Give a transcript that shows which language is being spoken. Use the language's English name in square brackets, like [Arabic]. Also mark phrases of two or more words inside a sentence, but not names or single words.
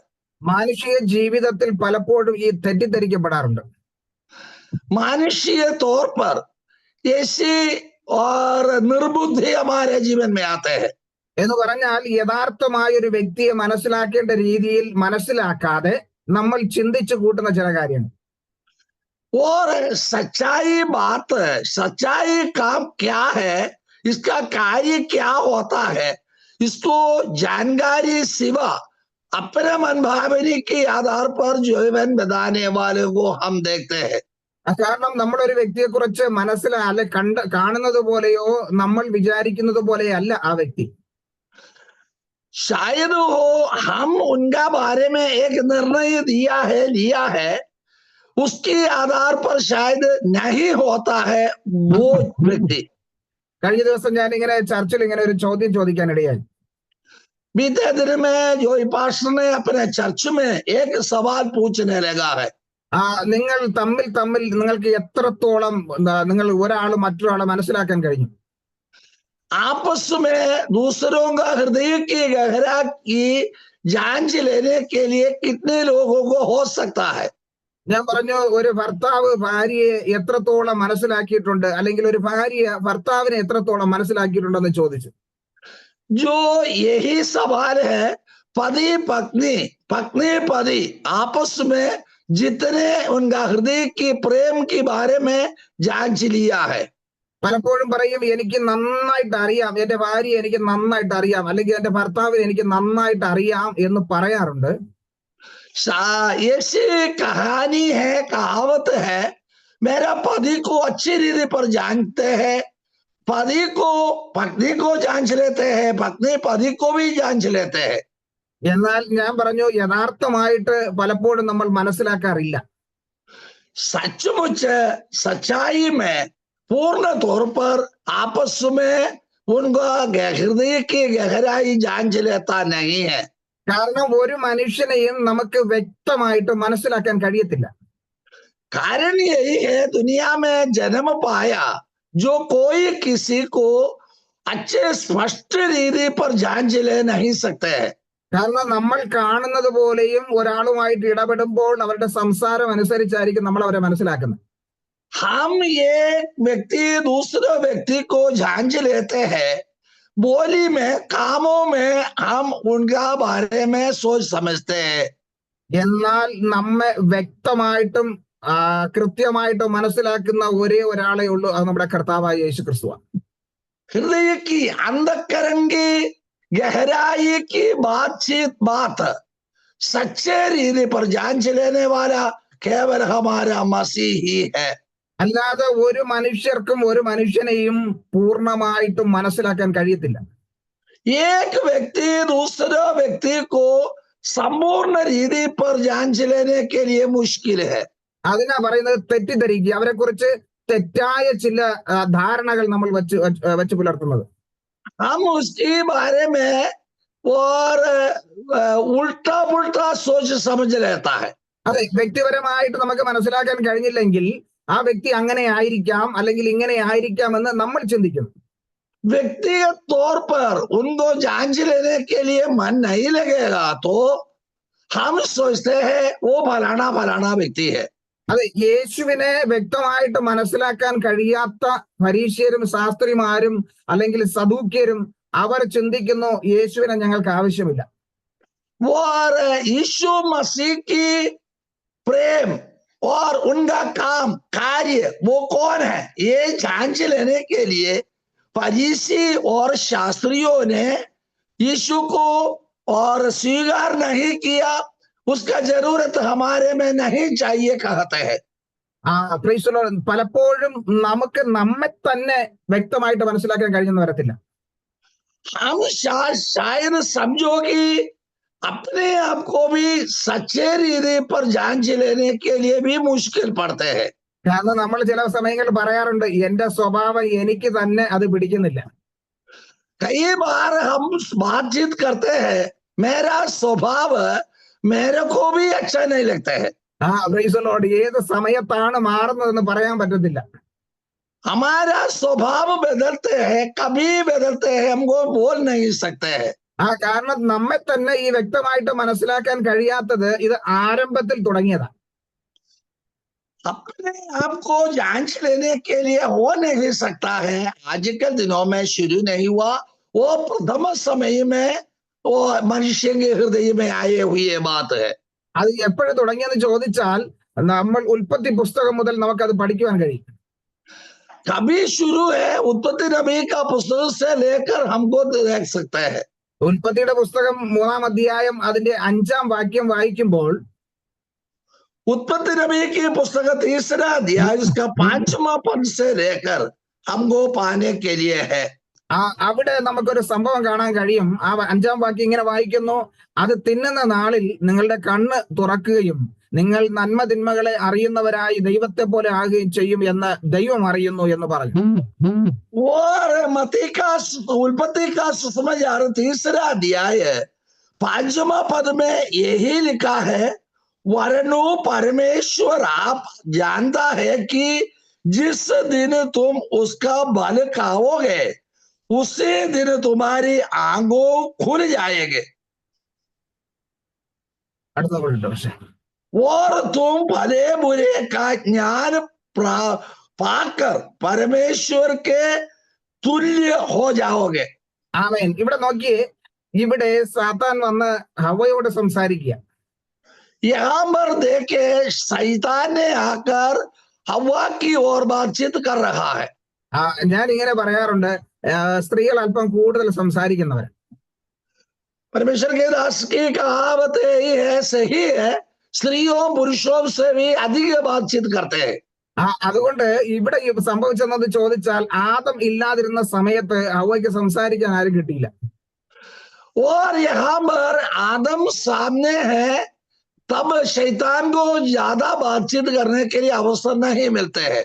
[Malayalam] മാനുഷിക ജീവിതത്തിൽ പലപ്പോഴും ഈ തെറ്റിദ്ധരിക്കപ്പെടാറുണ്ട്. [Hindi] मानुषीय तौर पर ऐसी और निर्बुद्धि हमारे जीवन में आते हैं। [Malayalam] എന്ന് പറഞ്ഞാൽ യഥാർത്ഥമായ ഒരു വ്യക്തിയെ മനസ്സിലാക്കേണ്ട രീതിയിൽ മനസ്സിലാക്കാതെ നമ്മൾ ചിന്തിച്ചു കൂട്ടുന്ന ചില കാര്യങ്ങൾ. [Hindi] और सच्चाई बात, सच्चाई काम क्या है, इसका कार्य क्या होता है, इसको जानकारी सिवा अपने मनभावनी के आधार पर जीवन बिताने वाले को हम देखते हैं। [Malayalam] കാരണം നമ്മളൊരു വ്യക്തിയെ കുറിച്ച് മനസ്സിലാലെ കാണുന്നത് പോലെയോ നമ്മൾ വിചാരിക്കുന്നത് പോലെയോ അല്ല ആ വ്യക്തി. [Hindi] शायद हो हम उनका बारे में एक निर्णय लिया है, उसके आधार पर शायद नहीं होता है वो व्यक्ति। [Malayalam] കഴിഞ്ഞ ദിവസം ഞാൻ ഇങ്ങനെ ചർച്ചിൽ ഇങ്ങനെ ഒരു ചോദ്യം ചോദിക്കാനിടയായി. [Hindi] बीते दिन में जो पास्टर ने अपने चर्च में एक सवाल पूछने लगा है, [Malayalam] നിങ്ങൾ തമ്മിൽ തമ്മിൽ നിങ്ങൾക്ക് എത്രത്തോളം നിങ്ങൾ ഒരാൾ മറ്റൊരാളെ മനസ്സിലാക്കാൻ കഴിഞ്ഞു? [Hindi] आपस में दूसरों का हृदय की गहरा की जांच लेने के लिए कितने लोगों को हो सकता है? [Malayalam] ഞാൻ പറഞ്ഞു, ഒരു ഭർത്താവ് ഭാര്യയെ എത്രത്തോളം മനസ്സിലാക്കിയിട്ടുണ്ട്, അല്ലെങ്കിൽ ഒരു ഭാര്യ ഭർത്താവിനെ എത്രത്തോളം മനസ്സിലാക്കിയിട്ടുണ്ടെന്ന് ചോദിച്ചു. [Hindi] जो यही सवाल है, पति पत्नी पत्नी पति आपस में जितने उनका हृदय की प्रेम के बारे में जांच लिया है, [Malayalam] പലപ്പോഴും പറയും, എനിക്ക് നന്നായിട്ട് അറിയാം, എന്റെ ഭാര്യ എനിക്ക് നന്നായിട്ട് അറിയാം, അല്ലെങ്കിൽ എന്റെ ഭർത്താവിനെ എനിക്ക് നന്നായിട്ട് അറിയാം എന്ന് പറയാറുണ്ട്. [Hindi] ऐसी कहानी है, कहावत है, मेरा पति को अच्छी रीति पर जानते हैं, पति को पत्नी को जांच लेते हैं, पत्नी पति को भी जांच लेते हैं. [Malayalam] എന്നാൽ ഞാൻ പറഞ്ഞു, യഥാർത്ഥമായിട്ട് പലപ്പോഴും നമ്മൾ മനസ്സിലാക്കാറില്ല. [Hindi] सचमुच सच्चाई में पूर्ण तौर पर आपस में उनका हृदय की गहराई जांच लेता नहीं है. [Malayalam] കാരണം ഒരു മനുഷ്യനെയും നമുക്ക് വ്യക്തമായിട്ട് മനസ്സിലാക്കാൻ കഴിയത്തില്ല. [Hindi] कारण यही है, दुनिया में जन्म पाया जो कोई किसी को अच्छे स्पष्ट रीति पर जांच ले नहीं सकते हैं. [Malayalam] കാരണം നമ്മൾ കാണുന്നത് പോലെയും ഒരാളുമായിട്ട് ഇടപെടുമ്പോൾ അവരുടെ സംസാരം അനുസരിച്ചായിരിക്കും നമ്മൾ അവരെ മനസ്സിലാക്കുന്നത്. [Hindi] हम एक व्यक्ति दूसरे व्यक्ति को जांच लेते हैं, बोली में कामों में हम उनका बारे में सोच समझते हैं. [Malayalam] എന്നാൽ നമ്മെ വ്യക്തമായിട്ടും കൃത്യമായിട്ടും മനസ്സിലാക്കുന്ന ഒരേ ഒരാളെ ഉള്ളൂ, അത് നമ്മുടെ കർത്താവായ യേശു ക്രിസ്തുവാണ്. [Hindi] हृदय की अंधकरंगी गहराई की बात सच्चे रीति पर जांच लेने वाला केवल हमारा मसीह ही है. [Malayalam] അല്ലാതെ ഒരു മനുഷ്യർക്കും ഒരു മനുഷ്യനെയും പൂർണ്ണമായിട്ടും മനസ്സിലാക്കാൻ കഴിയത്തില്ല. [Hindi] एक व्यक्ति दूसरे व्यक्ति को संपूर्ण रीति पर जांच लेने के लिए मुश्किल है. [Malayalam] അതിനാ പറയുന്നത് തെറ്റിദ്ധരിക്കുക, അവരെ കുറിച്ച് തെറ്റായ ചില ധാരണകൾ നമ്മൾ വെച്ച് പുലർത്തുന്നത്. [Hindi] हम उसके बारे में और उल्टा पुल्टा सोच समझ लेता है. [Malayalam] അതെ, വ്യക്തിപരമായിട്ട് നമുക്ക് മനസ്സിലാക്കാൻ കഴിഞ്ഞില്ലെങ്കിൽ ആ വ്യക്തി അങ്ങനെ ആയിരിക്കാം അല്ലെങ്കിൽ ഇങ്ങനെ ആയിരിക്കാം എന്ന് നമ്മൾ ചിന്തിക്കുന്നു. [Hindi] व्यक्तिगत तौर पर उनको जांच लेने के लिए मन नहीं लगेगा तो हम सोचते हैं वो फलाना फलाना व्यक्ति है. [Malayalam] അതെ, യേശുവിനെ വ്യക്തമായിട്ട് മനസ്സിലാക്കാൻ കഴിയാത്ത ഫരീഷ്യരും ശാസ്ത്രിമാരും അല്ലെങ്കിൽ സദൂക്യരും അവർ ചിന്തിക്കുന്നു, യേശുവിനെ ഞങ്ങൾക്ക് ആവശ്യമില്ല. [Hindi] और यीशु मसीह की प्रेम और उनका काम कार्य वो कौन है, ये जांच लेने के लिए फरीसी और शास्त्रियों ने यीशु को और स्वीकार नहीं किया, उसका जरूरत हमारे में नहीं चाहिए कहते हैं. [English] Praise the Lord. [Malayalam] പലപ്പോഴും നമുക്ക് നമ്മെ തന്നെ വ്യക്തമായിട്ട് മനസ്സിലാക്കാൻ കഴിഞ്ഞെന്ന് വരത്തില്ല. [Hindi] हम शायद समझो कि अपने आप को भी सच्चे रीति पर जांच लेने के लिए भी मुश्किल पड़ते हैं. [Malayalam] കാരണം നമ്മൾ ചില സമയങ്ങളിൽ പറയാറുണ്ട്, എന്റെ സ്വഭാവം എനിക്ക് തന്നെ അത് പിടിക്കുന്നില്ല. [Hindi] कई बार हम बातचीत करते हैं, मेरा स्वभाव मेरे को भी अच्छा नहीं लगता है. [English] Praise the Lord. [Malayalam] ഏത് സമയത്താണ് മാറുന്നതെന്ന് പറയാൻ പറ്റത്തില്ല. [Hindi] हमारा स्वभाव बदलते हैं, कभी बदलते हैं, हमको बोल नहीं सकते हैं. [Malayalam] കാരണം നമ്മെ തന്നെ ഈ വ്യക്തമായിട്ട് മനസ്സിലാക്കാൻ കഴിയാത്തത് ഇത് ആരംഭത്തിൽ തുടങ്ങിയതാണ്. [Hindi] अपने आप को जांच लेने के लिए हो नहीं सकता है, आजकल दिनों में शुरू नहीं हुआ, वो प्रथम समय में वो मनुष्य के हृदय में आए हुई बात है. [Malayalam] അത് എപ്പോഴും തുടങ്ങിയെന്ന് ചോദിച്ചാൽ നമ്മൾ ഉൽപ്പത്തി പുസ്തകം മുതൽ നമുക്കത് പഠിക്കുവാൻ കഴിയും. [Hindi] कभी शुरू है, उत्पत्ति नबी का पुस्तक से लेकर हमको देख सकते हैं. [Malayalam] ഉൽപ്പത്തിയുടെ പുസ്തകം 3-ാം അധ്യായം അതിന്റെ 5-ാം വാക്യം വായിക്കുമ്പോൾ [Hindi] उत्पत्ति नबी की पुस्तक 3रा अध्याय उसका 5वां पद से लेकर हमको पाने के लिए है. [Malayalam] അവിടെ നമുക്കൊരു സംഭവം കാണാൻ കഴിയും. ആ 5-ാം വാക്യം ഇങ്ങനെ വായിക്കുന്നു: അത് തിന്നുന്ന നാളിൽ നിങ്ങളുടെ കണ്ണ് തുറക്കുകയും നിങ്ങൾ നന്മ തിന്മകളെ അറിയുന്നവരായി ദൈവത്തെ പോലെ ആകുകയും ചെയ്യും എന്ന് ദൈവം അറിയുന്നു എന്ന് പറഞ്ഞു. [Hindi] और उत्पत्ति का सुसमाचार 3रा अध्याय 5वां पद में यही लिखा है, वरनु परमेश्वर आप जानता है कि जिस दिन तुम उसका बल खाओगे उसी दिन तुम्हारी आंखों खुल जाएंगे [Malayalam] അടുത്ത പക്ഷേ [Hindi] और तुम भले बुरे का ज्ञान पाकर परमेश्वर के तुल्य हो जाओगे. [Malayalam] ആമേൻ. ഇവിടെ നോക്കിയേ, ഇവിടെ സാത്താൻ വന്ന് ഹവ്വയോട് സംസാരിക്കുക. [Hindi] यहाँ पर देखे शैतान ने आकर हवा की ओर बातचीत कर रहा है. [Malayalam] ഞാൻ ഇങ്ങനെ പറയാറുണ്ട്, സ്ത്രീകൾ അല്പം കൂടുതൽ സംസാരിക്കുന്നവർ. [Hindi] परमेश्वर के दास की कहावत यही है, सही है, स्त्रियों पुरुषों से भी अधिक बातचीत करते हैं. [Malayalam] അതുകൊണ്ട് ഇവിടെ സംഭവിച്ചെന്നത് ചോദിച്ചാൽ, ആദം ഇല്ലാതിരുന്ന സമയത്ത് ഹവ്വയ്ക്ക് സംസാരിക്കാൻ ആരും കിട്ടിയില്ല. [Hindi] और यहाँ पर आदम सामने है, तब शैतान को ज्यादा बातचीत करने के लिए अवसर नहीं मिलते हैं.